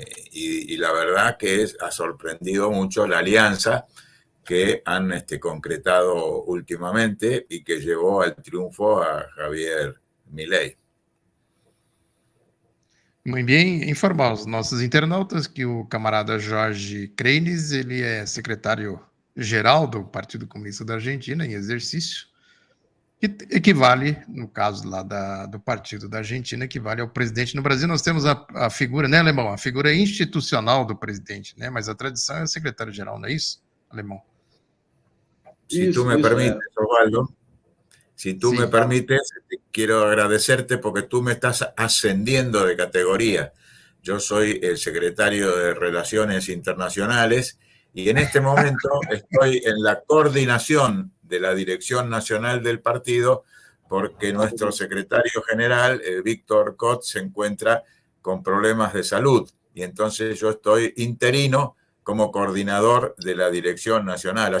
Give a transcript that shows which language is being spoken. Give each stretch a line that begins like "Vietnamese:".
Spanish: y la verdad que ha sorprendido mucho la alianza que han concretado últimamente y que llevó al triunfo a Javier Milei.
Portuguese: Muito bem, informar os nossos internautas que o camarada Jorge Kreines, ele é secretário-geral do Partido Comunista da Argentina em exercício, que equivale, no caso lá do Partido da Argentina, equivale ao presidente. No Brasil nós temos a figura, né, Alemão? A figura institucional do presidente, né? Mas a tradição é o secretário-geral, não é isso, Alemão?
Spanish: Si tú me permites, Osvaldo, si tú me permites, quiero agradecerte porque tú me estás ascendiendo de categoría. Yo soy el secretario de Relaciones Internacionales y en este momento estoy en la coordinación de la Dirección Nacional del partido porque nuestro secretario general, Víctor Cot, se encuentra con problemas de salud y entonces yo estoy interino como coordinador de la Dirección Nacional.